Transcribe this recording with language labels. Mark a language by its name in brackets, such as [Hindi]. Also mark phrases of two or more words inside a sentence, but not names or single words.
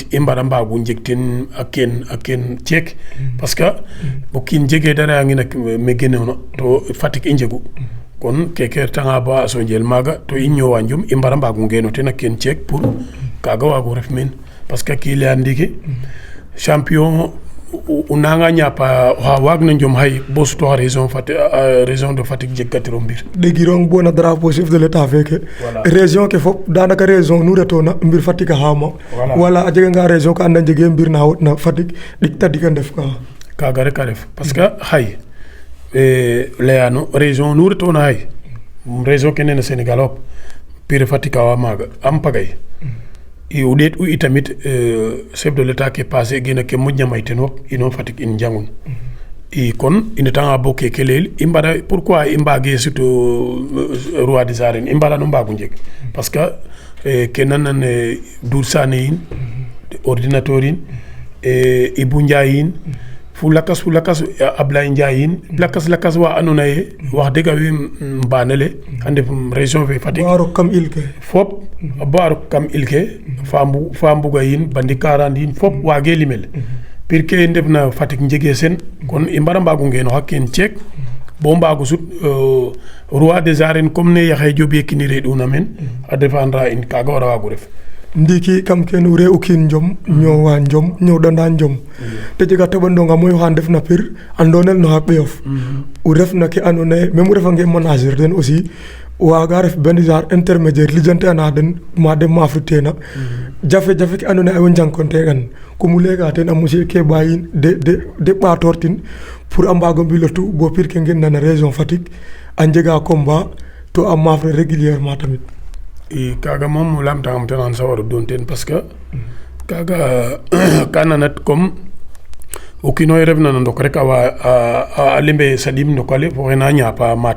[Serer] i mbara mbaagu njeg ten a keen ceek [French] parce que [Serer] bo kiin jege dara yaa ngi nak me genoona to Fatick i njegu kon keke tanga ba a sonjel maaga to i ñowa njom i mbara mbaagu ngeno ten a keen ceek pour kaaga waago ref meen [French] parce que [Serer] kii leya ndiiki champion o nanga ñapa oxa waag na njom xay bo sutoxa région de Fatick jegkatiro mbir ɗegirong bona [French] drapeau chef de l'état [Serer] feke région ke fop danaka région nu retona mbir Fatick a xama wala a jega nga région ka anda jege mbir na wotna Fatick ɗik tadik a ndef ka kaaga rek a ref [French] parce que [Serer] xay leyano région nu retona xay région ke nene Sénégal fop pire Fatick a wa maaga am pagay i o ɗeet u itamit [French] chef de l'état [Serer] ke passé gena ke moƴna may ten fop ino Fatick in njangun i kon i ndetanga bo keke leel i mbara pourquoi i mbage surtout [French] roi des arènes [Serer] i mbara no mbaagu njeg [French] parce que [Serer] ke nanan Dour Sané yin ordinateur yin Ibou Ndiaye yin fu lakas Ablaye Ndiaye yin lakas wa andoona yee [Wolof] wax dëgg [Serer] we mbaanale a ndef région fe Fatick ba rok kam il ke fop ba rok kam il ke fa mbuga yin bandi 40 yin fop waage limel pir ke ndefna Fatick njege sen kon i mbara mbaagu ngenoxa keen ceek bo mbaagu sut [French] roi des arènes [Serer] comme ne Yaxya Diop Yekini reɗ'una meen a défendre in kaaga wara waagu ref ndiki kam kenu re u kiin njom ñowa njom ñowɗanda njom te jega teɓandonga moy oxa ndefna pir a ndonel no xa ɓeyof o refna ke andoona yee même o refange manager den aussi waaga ref ben [French] genre intermédiaire [Serer] lijante ana den ma de mafritena jafe-jafe ke andoona yee o njangkonte'an comme o layka ten a monsieur Keba yin de ɓatortin pour a mbaago mbilotu bo pir ke ngenna na région Fatick a njega combat to a mafre régulièrement tamit i kaaga moom lamtangam ten xan sawar o doon ten parce que kaaga ka nanat comme o kiinoxe refna no ndok rek a lembe saɗim ndokale fo xe na ñaapa mate